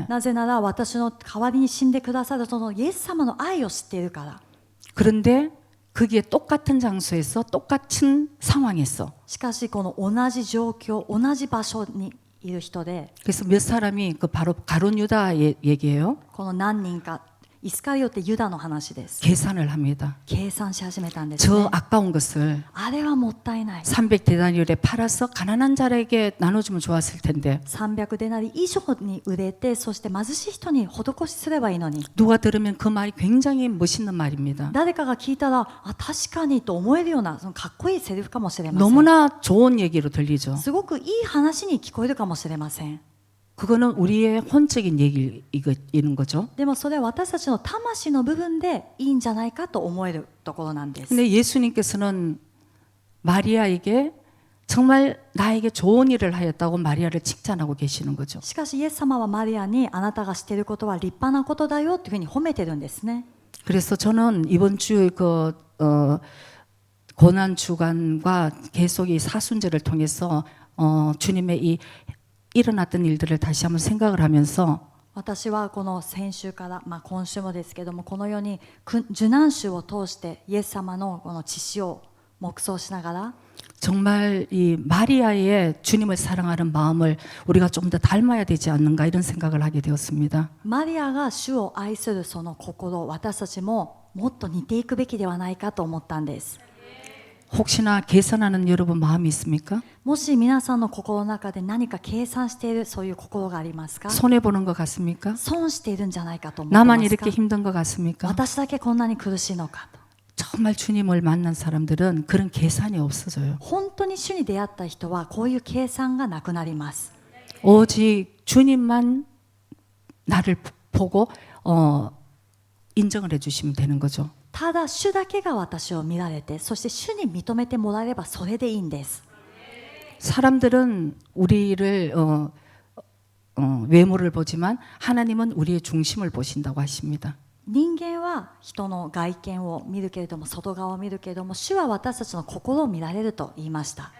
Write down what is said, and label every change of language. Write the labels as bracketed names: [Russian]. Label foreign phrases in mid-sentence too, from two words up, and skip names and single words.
[Japanese] なぜなら私の代わりに死んでくださるそのイエス様の愛を知っているから。 [Korean] 그런데 그게 똑같은 장소에서 똑같은 상황에서 [Japanese] しかしこの同じ状況同じ場所にいる人で [Korean] 그래서 몇 사람이 그 바로 가룟 유다 얘기예요. [Japanese] この何人かイスカリオテユダの話です。 [Korean] 계산을 합니다. [Japanese] 計算し始めたんですね。 [Korean] 저 아까운 것을 [Japanese] あれはもったいない。 [Korean] 300데나리온에 팔아서 가난한 자에게 나눠주면 좋았을 텐데 [Japanese] 300 デナリ以上に売れて、そして貧しい人に施しすればいいのに。 [Korean] 누가 들으면 그 말이 굉장히 멋있는 말입니다. [Japanese] 誰かが聞いたら、あ、確かにと思えるようなそのかっこいいセリフかもしれません。 [Korean] 너무나 좋은 얘기로 들리죠. [Japanese] すごくいい話に聞こえるかもしれません。 [Korean] 그거는 우리의 혼적인 얘기인 거죠. [Japanese] でもそれは私たちの魂の部分でいいんじゃないかと思えるところなんです。 [Korean] 근데 예수님께서는 마리아에게 정말 나에게 좋은 일을 하였다고 마리아를 칭찬하고 계시는 거죠. [Japanese] しかしイエス様はマリアにあなたがしていることは立派なことだよというふうに褒めてるんですね。 [Korean] 그래서 저는 이번 주 고난 주간과 계속 이 사순절을 통해서 주님의 이 일어났던 일들을 다시 한번 생각을 하면서 [Japanese] 私はこの先週から、今週もですけども、このように受難週を通してイエス様のこの血潮を黙想しながら、 [Korean] 정말 이 마리아의 주님을 사랑하는 마음을 우리가 좀 더 닮아야 되지 않는가 이런 생각을 하게 되었습니다. [Japanese] マリアが主を愛するその心、私たちももっと似ていくべきではないかと思ったんです。 [Korean] 혹시나 계산하는 여러분 마음이 있습니까? [Japanese] もし皆さんの心の中で何か計算しているそういう心がありますか？ [Korean] 손해 보는 것 같습니까? [Japanese] 損しているんじゃないかと思ってま [Korean] 나만 [Japanese] すか？ [Korean] 이렇게 힘든 것 같습니까? [Japanese] 私だけこんなに苦しいのかと。 [Korean] 정말 주님을 만난 사람들은 그런 계산이 없어져요. [Japanese] 本当に主に出会った人はこういう計算がなくなります。 [Korean] 오직 주님만 나를 보고 인정을 해주시면 되는 거죠. [Japanese] ただ主だけが私を見られて、そして主に認めてもらえればそれでいいんです。 [Korean] 사람들은 우리를 외모를 보지만 하나님은 우리의 중심을 보신다고 하십니다. [Japanese] 人間は人の外見を見るけれども、外側を見るけれども、主は私たちの心を見られると言いました。